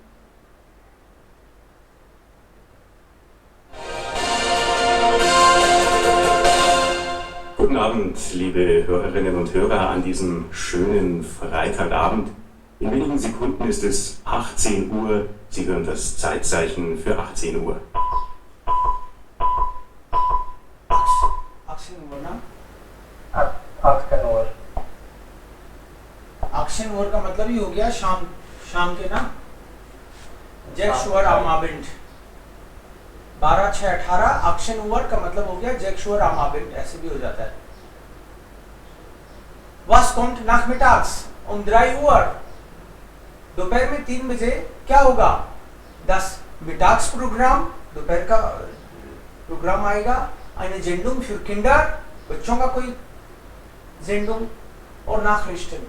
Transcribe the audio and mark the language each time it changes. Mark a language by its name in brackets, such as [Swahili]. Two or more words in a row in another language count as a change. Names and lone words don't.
[German] Guten Abend, liebe Hörerinnen und Hörer, an diesem schönen Freitagabend. In wenigen Sekunden ist es 18 Uhr. Sie hören das Zeitzeichen für 18 Uhr. 18 Uhr ना? 18 Uhr. [Hindi] 18 Uhr का मतलब ही हो गया शाम के ना? [German] 6 Uhr am Abend. 12, 6, 18 18 Uhr [Hindi] का मतलब हो गया [German] 6 Uhr am Abend, [Hindi] ऐसे भी हो जाता है. [German] Was kommt nachmittags um 3 Uhr? [Hindi] दोपहर में 3 बजे क्या होगा? [German] Das Mittagsprogramm, [Hindi] दोपहर का प्रोग्राम आएगा. [German] Eine Sendung für Kinder, [Hindi] बच्चों का कोई Sendung और Nachrichten.